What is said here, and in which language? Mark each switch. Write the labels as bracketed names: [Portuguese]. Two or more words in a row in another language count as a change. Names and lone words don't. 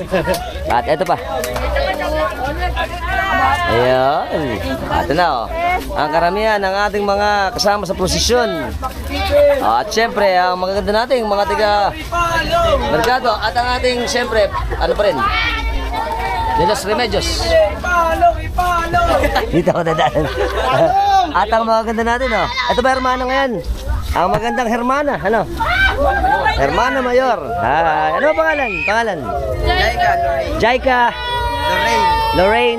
[Filipino] At eto pa. Ayan. Ito na oh. Ang karamihan ng ating mga kasama sa prosesyon. At syempre, ang magaganda nating mga tiga merkado at ang ating syempre, ano pa rin? De los Remedios. Dito ako dadaan. At ang magaganda natin, oh. Ito ba hermana ngayon? Ang magandang hermana, ano? [Spanish] Hermana Mayor. [Filipino] Ano ba pangalan? Jaika. Lorraine.